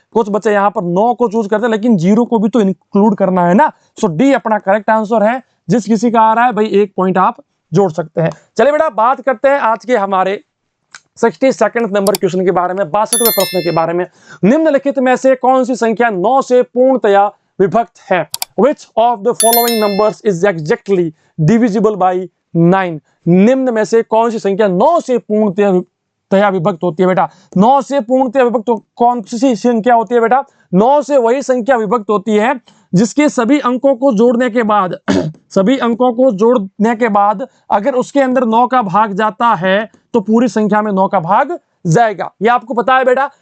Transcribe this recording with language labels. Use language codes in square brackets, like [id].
[hi] कुछ बच्चे यहां पर 9 को चूज करते हैं, लेकिन 0 को भी तो इंक्लूड करना है ना। सो डी अपना करेक्ट आंसर है। जिस किसी का आ रहा है भाई 1 पॉइंट आप जोड़ सकते हैं। चलिए बेटा बात करते हैं आज के हमारे 62nd नंबर क्वेश्चन के बारे में, 62वें प्रश्न के बारे में। निम्नलिखित में से कौन सी संख्या 9 से पूर्णतया विभक्त है? [en] Which of the following numbers is exactly divisible by 9? [hi] निम्न में से कौन सी संख्या 9 से पूर्णतया विभक्त होती है बेटा? 9 से पूर्णतया विभक्त कौन सी संख्या होती है बेटा? 9 से वही संख्या विभक्त होती है जिसके सभी अंकों को जोड़ने के बाद सभी अंकों को जोड़ने के बाद अगर उसके अंदर 9 का भाग जाता है तो पूरी संख्या में 9 का भाग जाएगा। ये आपको पता है बेटा।